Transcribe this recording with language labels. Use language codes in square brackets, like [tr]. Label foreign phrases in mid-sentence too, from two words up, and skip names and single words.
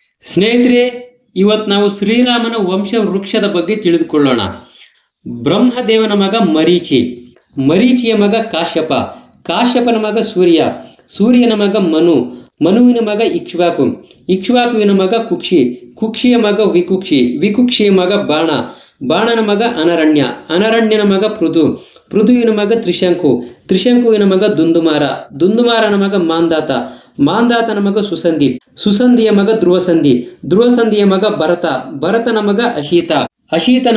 [kn] ಸ್ನೇಹಿತರೆ, ಇವತ್ತು ನಾವು ಶ್ರೀರಾಮನ ವಂಶ ವೃಕ್ಷದ ಬಗ್ಗೆ ತಿಳಿದುಕೊಳ್ಳೋಣ. ಬ್ರಹ್ಮದೇವನ ಮಗ ಮರೀಚಿ, ಮರೀಚಿಯ ಮಗ ಕಾಶ್ಯಪ, ಕಾಶ್ಯಪನ ಮಗ ಸೂರ್ಯ, ಸೂರ್ಯನ ಮಗ ಮನು, ಮನುವಿನ ಮಗ ಇಕ್ಷ್ವಾಕು, ಇಕ್ಷ್ವಾಕುವಿನ ಮಗ ಕುಕ್ಷಿ, ಕುಕ್ಷಿಯ ಮಗ ವಿಕುಕ್ಷಿ, ವಿಕುಕ್ಷಿಯ ಮಗ ಬಾಣ, ಬಾಣನ ಮಗ ಅನರಣ್ಯ, ಅನರಣ್ಯನ ಮಗ ಪೃಥು, ಪೃಥುವಿನ ಮಗ ತ್ರಿಶಂಕು, ತ್ರಿಶಂಕುವಿನ ಮಗ ದುಂದುಮಾರ, ದುಂದುಮಾರನ ಮಗ ಮಾಂದಾತ, ಮಾಂದಾತನ ಮಗ ಸುಸಂಧಿ, ಸುಸಂಧಿಯ ಮಗ ಧ್ರುವಸಂಧಿ, ಧ್ರುವಸಂಧಿಯ ಮಗ ಭರತ, ಭರತನ ಮಗ ಅಶೀತ, ಅಶೀತನ